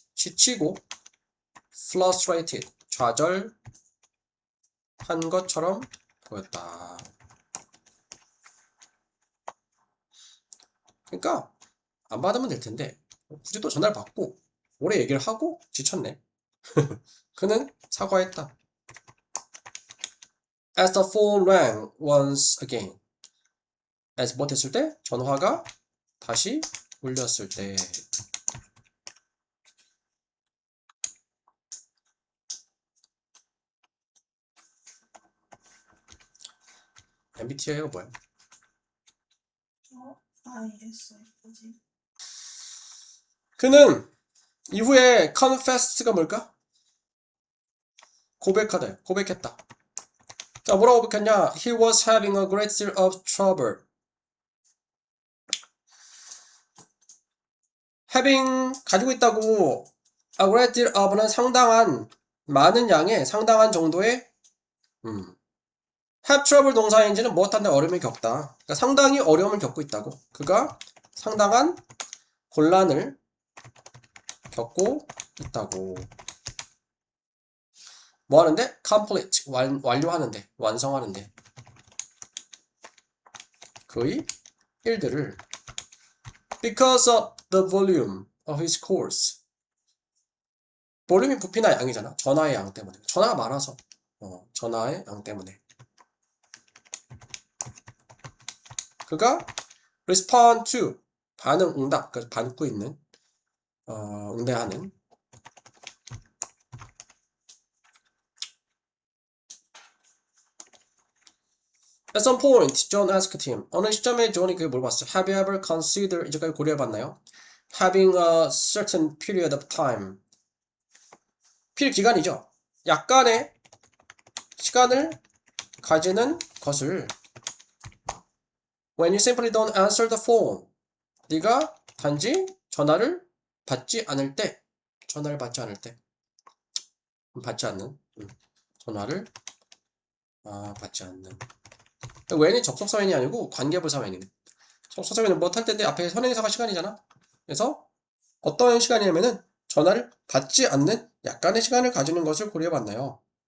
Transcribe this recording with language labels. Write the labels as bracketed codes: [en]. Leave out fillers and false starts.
[ko] 지치고 [en] frustrated. [ko] 좌절한 것처럼 보였다. 그러니까 안 받으면 될 텐데 굳이 또 전화를 받고 오래 얘기를 하고 지쳤네. 그는 사과했다. [en] As the phone rang once again. [ko] as 못했을 때, 전화가 다시 울렸을 때. MBTI가 뭐야? ISFJ. 그는 이후에 [en] confessed [ko] 가 뭘까? 고백했다. 자, 뭐라고 붙였냐? [en] He was having a great deal of trouble. having [ko] 가지고 있다고 [en] a great deal of [ko] 는 상당한 많은 양의 상당한 정도의 [en] have trouble [ko] 동사인지는 무엇한데 어려움을 겪다. 그러니까 상당히 어려움을 겪고 있다고. 그가 상당한 곤란을 겪고 있다고. 뭐 하는데? [en] complete [ko] 완료하는데 완성하는데 그의 일들을 [en] because of the volume of his course. [ko] 볼륨이 부피나 양이잖아. 전하의 양 때문에. 전하가 많아서. 전하의 양 때문에. 그가 [en] respond to [ko] 반응, 응답, 그래서 받고 있는, 응대하는. [en] At some point, John asked him. [ko] 어느 시점에 존이 그게 물어봤어. [en] Have you ever considered, [ko] 이제까지 고려해봤나요? [en] Having a certain period of time. [ko] 기간이죠. 약간의 시간을 가지는 것을 [en] When you simply don't answer the phone. [ko] 네가 단지 전화를 받지 않을 때. 전화를 받지 않을 때. 받지 않는. 전화를 받지 않는. when이 접속사원이 아니고 관계부사원이네. 접속사원은 못할 때인데 앞에 선행사가 시간이잖아. 그래서 어떤 시간이냐면은 전화를 받지 않는 약간의 시간을 가지는 것을 고려해봤나요?